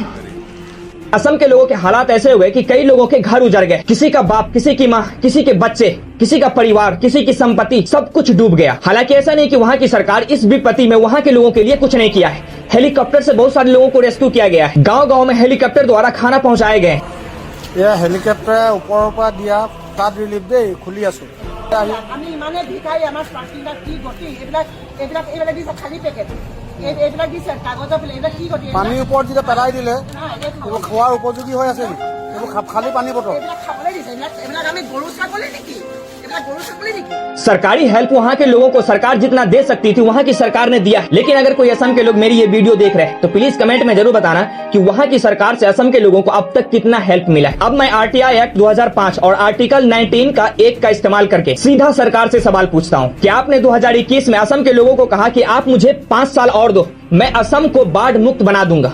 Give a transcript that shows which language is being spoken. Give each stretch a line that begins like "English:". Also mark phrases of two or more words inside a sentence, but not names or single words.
Hindi: असम के लोगों के हालात ऐसे हुए कि कई लोगों के घर उजड़ गए, किसी का बाप, किसी की माँ, किसी के बच्चे, किसी का परिवार, किसी की संपत्ति, सब कुछ डूब गया। हालांकि ऐसा नहीं कि वहाँ की सरकार इस विपत्ति में वहाँ के लोगों के लिए कुछ नहीं किया है। हेलीकॉप्टर से बहुत सारे लोगों को रेस्क्यू किया गया है। गांव-गांव में हेलीकॉप्टर द्वारा खाना पहुँचाए गए। यह हेलीकॉप्टर ऊपर पर दिया तार रिलीफ दे खुली आसो।
Assamese: আমি ইমানে ভিখাৰী আমাৰ পাৰ্টিবিলাক কি গতি এইবিলাক দিছে খালী পেকেট এইবিলাক দিছে কাগজৰ পেলে এইবিলাক কি গতি পানীৰ ওপৰত যেতিয়া পেলাই দিলে এইবোৰ খোৱাৰ উপযোগী হৈ আছে নেকি? এইবোৰ খালী পানী বটল এইবিলাক খাবলৈ দিছে এইবিলাক আমি গৰু ছাগলী নেকি?
Hindi: सरकारी हेल्प वहाँ के लोगों को सरकार जितना दे सकती थी वहाँ की सरकार ने दिया। लेकिन अगर कोई असम के लोग मेरी ये वीडियो देख रहे हैं तो प्लीज कमेंट में जरूर बताना कि वहाँ की सरकार से असम के लोगों को अब तक कितना हेल्प मिला है। अब मैं RTI एक्ट 2005 और आर्टिकल 19 का 1 का इस्तेमाल करके सीधा सरकार से सवाल पूछता हूँ कि आपने 2021 में असम के लोगों को कहा कि आप मुझे 5 साल और दो, मैं असम को बाढ़ मुक्त बना दूंगा।